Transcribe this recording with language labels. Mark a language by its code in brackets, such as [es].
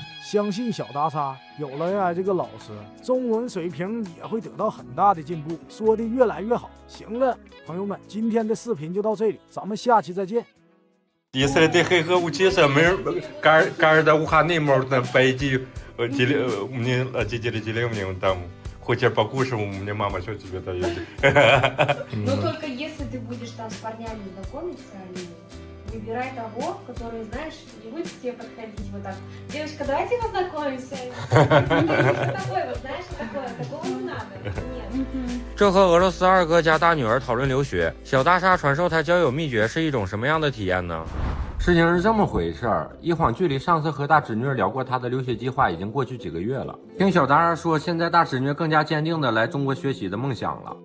[zh] 相信小大鲨有了 AI 这个老师，中文水平也会得到很大的进步，说的越来越好。行了，朋友们，今天的视频就到这里，咱们下期再见。 [ru] Если ты учишься, мы каждый выходный можно пойти мне родители деревни, там хочешь покушать, у меня мама что тебе дает. Но только если ты будешь там с парнями знакомиться, выбирай того, который, знаешь, не будет к тебе подходить вот так. Девушка, давайте познакомимся. Такой вот, знаешь, такого не надо. Нет. [zh] 这和俄罗斯二哥家大女儿讨论留学，小大鲨传授他交友秘诀是一种什么样的体验呢？事情是这么回事儿，一晃距离上次和大侄女聊过她的留学计划已经过去几个月了。听小大鲨说，现在大侄女更加坚定的来中国学习的梦想了。